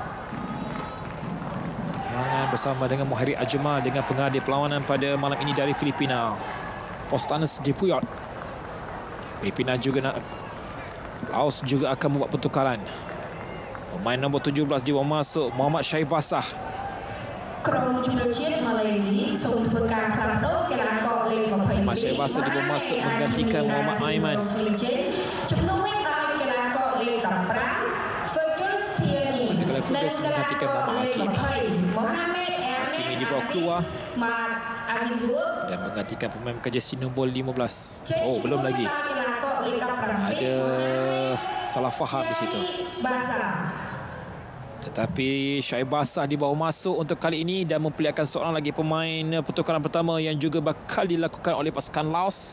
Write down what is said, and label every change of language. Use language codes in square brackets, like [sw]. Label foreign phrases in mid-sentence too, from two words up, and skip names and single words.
[ms] Bersama dengan Muhairi Ajmal dengan pengadil perlawanan pada malam ini dari Filipina, Postanes Dipuyot. Filipina juga nak, Laos juga akan membuat pertukaran. Pemain nombor 17 dibawa masuk, Muhammad Syaibasah. [km] ក្រុមជម្រើសជាតិម៉ាឡេស៊ីសូមធ្វើការផ្លាស់ប្ដូរកីឡាករលេខ 20 [ms] Muhammad Syaibasah dibawa masuk menggantikan Muhammad Aiman. [km] ជំនួសវិញដោយកីឡាករលេខ 15 Fergus Tierney និងកីឡាករលេខ 20 Mohamed [ms] Hakimi dibawa keluar Mat Azizur dan menggantikan pemain jersey nombor 15. Oh, belum lagi. Ada salah faham di situ. Tetapi Syaibasah dibawa masuk untuk kali ini dan memperlihatkan seorang lagi pemain pertukaran pertama yang juga bakal dilakukan oleh pasukan Laos.